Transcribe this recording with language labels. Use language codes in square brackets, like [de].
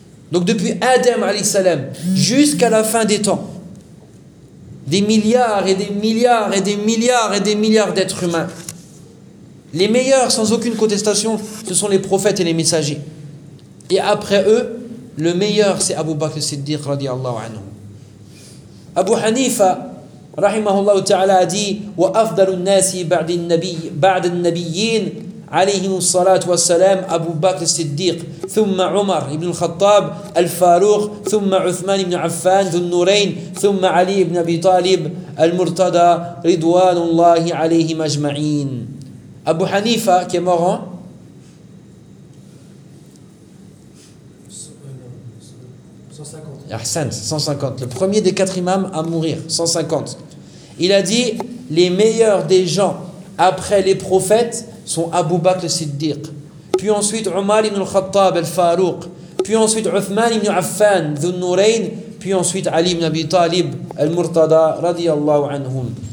[fr] Donc depuis Adam alayhi salam jusqu'à la fin des temps, des milliards et des milliards et des milliards et des milliards d'êtres humains, les meilleurs sans aucune contestation, ce sont les prophètes et les messagers. Et après eux, le meilleur c'est Abu Bakr Siddiq radiallahu anhu. [ar] Abu Hanifa rahimahullah ta'ala [fr] a dit [ar] wa afdalu an-nasi ba'da an-nabiyyin عليهم الصلاة والسلام أبو بكر الصديق ثم عمر بن الخطاب الفاروق ثم عثمان بن عفان ذو النورين ثم علي بن أبي طالب المرتضى رضوان الله عليهم أجمعين. [fr] أبو حنيفة qui est mort en 150, le premier des quatre imams à mourir, 150. Il a dit les meilleurs des gens après les prophètes sont Abu Bakr Siddiq, puis ensuite Umar ibn al-Khattab al-Farouq, puis ensuite Uthman ibn Affan dhu-Nurayn, puis ensuite Ali ibn Abi Talib al-Murtada radiyallahu anhum.